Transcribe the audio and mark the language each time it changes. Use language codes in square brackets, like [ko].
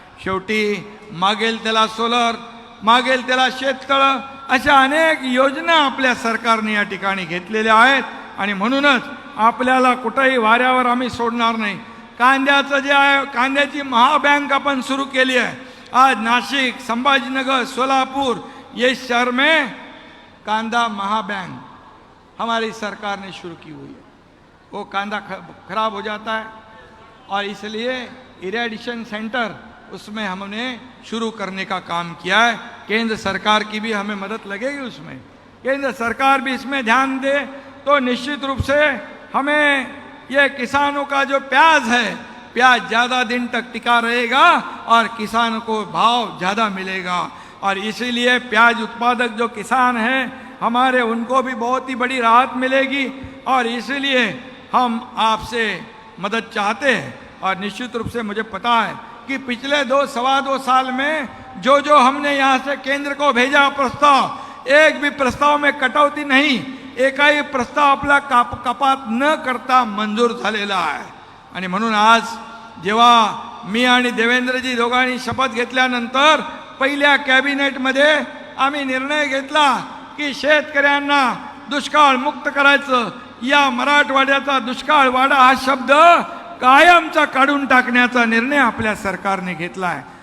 [mr] शेवटी मागेल त्याला सोलर, मागेल त्याला शेततळं, अशा अनेक योजना आपल्या सरकारने या ठिकाणी घेतलेल्या आहेत। आणि म्हणूनच आपल्याला कुठेही वाऱ्यावर आम्ही सोडणार नाही। कांद्याचं जे आहे, कांद्याची महाबँक आपण सुरू केली आहे। [hi] आज नाशिक, संभाजीनगर, सोलापुर ये शहर में कांदा महाबैंक हमारी सरकार ने शुरू की हुई है। वो कांदा खराब हो जाता है और इसलिए इरिगेशन सेंटर उसमें हमने शुरू करने का काम किया है। केंद्र सरकार की भी हमें मदद लगेगी उसमें, केंद्र सरकार भी इसमें ध्यान दे तो निश्चित रूप से हमें ये किसानों का जो प्याज है, प्याज ज़्यादा दिन तक टिका रहेगा और किसानों को भाव ज़्यादा मिलेगा। और इसीलिए प्याज उत्पादक जो किसान हैं हमारे, उनको भी बहुत ही बड़ी राहत मिलेगी। और इसलिए हम आपसे मदद चाहते हैं। और निश्चित रूप से मुझे पता है कि पिछले 2-2.25 साल में जो हमने यहाँ से केंद्र को भेजा प्रस्ताव, एक भी प्रस्ताव में कटौती नहीं, [mr] एकही प्रस्ताव आपला कपात न करता मंजूर झालेला आहे। आणि म्हणून आज जेव्हा मी आणि देवेंद्रजी दोघांनी शपथ घेतल्यानंतर पहिल्या कॅबिनेटमध्ये आम्ही निर्णय घेतला की शेतकऱ्यांना दुष्काळ मुक्त करायचं, या मराठवाड्याचा दुष्काळवाडा हा शब्द कायमचा काढून टाकण्याचा निर्णय आपल्या सरकारने घेतला आहे।